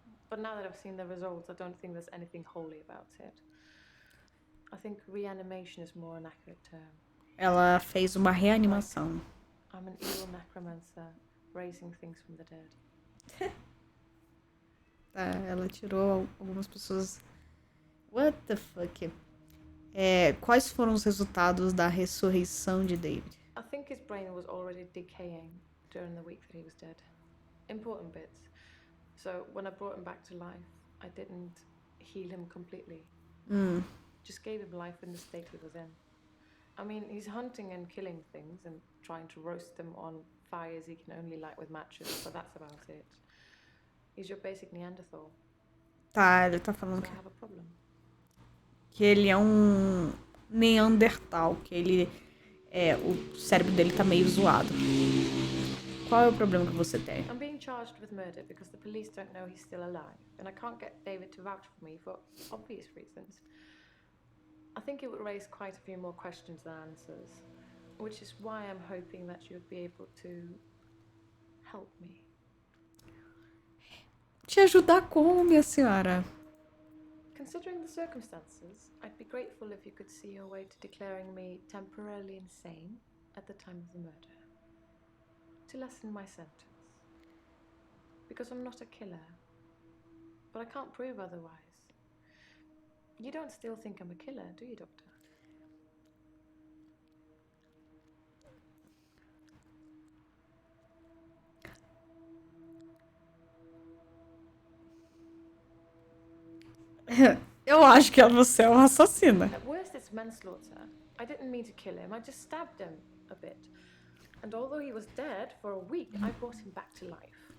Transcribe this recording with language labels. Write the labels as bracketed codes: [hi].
[en] But now that I've seen the results, I don't think there's anything holy about it. I think reanimation is more an accurate term. [pt] Ela fez uma reanimação. [en] I'm an evil necromancer, raising things from the dead. [pt] Tá, ela tirou algumas pessoas. [en] What the fuck? [pt] Quais foram os resultados da ressurreição de David? [en] I think his brain was already decaying during the week that he was dead. Important bits. So when I brought him back to life, I didn't heal him completely. Just gave him life in the state he was in. I mean, he's hunting and killing things and trying to roast them on fires he can only light with matches, but that's about it. He's your basic Neanderthal, [pt] Tá, ele tá [en] so [pt] falando [en] I have a problem. [pt] que ele é um Neandertal, que ele o cérebro dele tá meio zoado. Qual é o problema que você tem? [en] I'm being charged with murder because the police don't know he's still alive, and I can't get David to vouch for me for obvious reasons. I think it would raise quite a few more questions than answers, which is why I'm hoping that you'd be able to help me. [pt] Te ajudar como, minha senhora? [en] Considering the circumstances, I'd be grateful if you could see your way to declaring me temporarily insane at the time of the murder. To lessen my sentence. Because I'm not a killer. But I can't prove otherwise. You don't still think I'm a killer, do you, Doctor? [pt] Eu acho que você é uma assassina. [en] At worst, it's manslaughter. I didn't mean to kill him, I just stabbed him a bit. And although he was dead for a week, I brought him back to life.